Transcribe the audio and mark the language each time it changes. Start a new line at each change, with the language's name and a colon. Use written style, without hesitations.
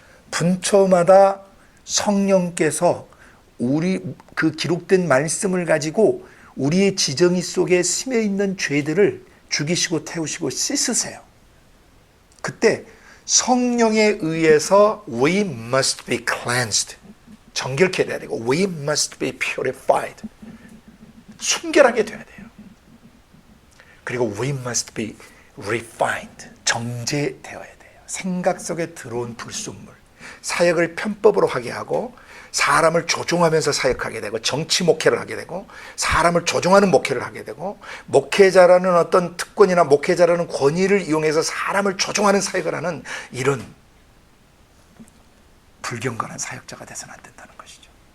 Korean: 분초마다 성령께서 우리 그 기록된 말씀을 가지고 우리의 지정의 속에 스며 있는 죄들을 죽이시고 태우시고 씻으세요. 그때 성령에 의해서
English: we must be cleansed,
Korean: 정결케 돼야 되고
English: we must be purified,
Korean: 순결하게 돼야 돼요. 그리고
English: we must be refined,
Korean: 정제되어야 돼요. 생각 속에 들어온 불순물, 사역을 편법으로 하게 하고 사람을 조종하면서 사역하게 되고 정치 목회를 하게 되고 사람을 조종하는 목회를 하게 되고 목회자라는 어떤 특권이나 목회자라는 권위를 이용해서 사람을 조종하는 사역을 하는 이런 불경건한 사역자가 돼서는 안 된다는 것이죠.